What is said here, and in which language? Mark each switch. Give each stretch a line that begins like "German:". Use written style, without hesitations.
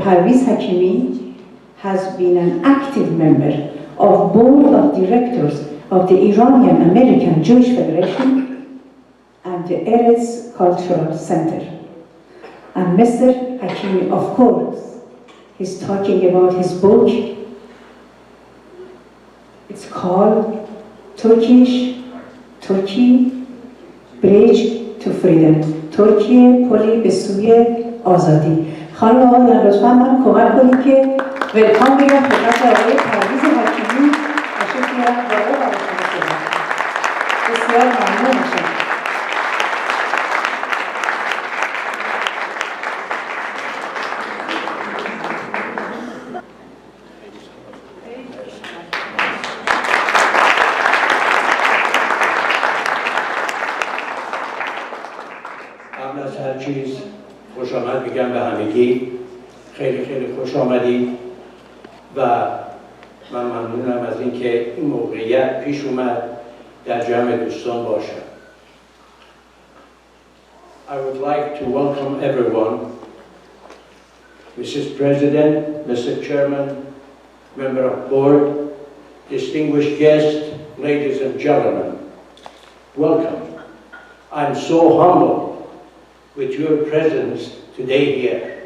English: Parviz Hakimi has been an active member of board of directors of the Iranian American Jewish Federation and the Erez Cultural Center. And Mr. Hakimi, of course, is talking about his book. It's called Turkey Bridge to Freedom.
Persian: ترکیه پلی به سوی آزادی. خانم آقایان لطفاً من کمک کنید که ولکام بگم خدمت آقای پرویز حکیمی تشریف میارن بالا و بسیار ممنون میشم. قبل از هر چیز خوش آمد میگم به همگی. خیلی خیلی خوش آمدید و من ممنونم از اینکه این موقعیت پیش اومد در جمع دوستان باشم.
English: I would like to welcome everyone, Mrs. President, Mr. Chairman, Member of Board, distinguished guests, ladies and gentlemen. Welcome. I'm so humbled with your presence today here.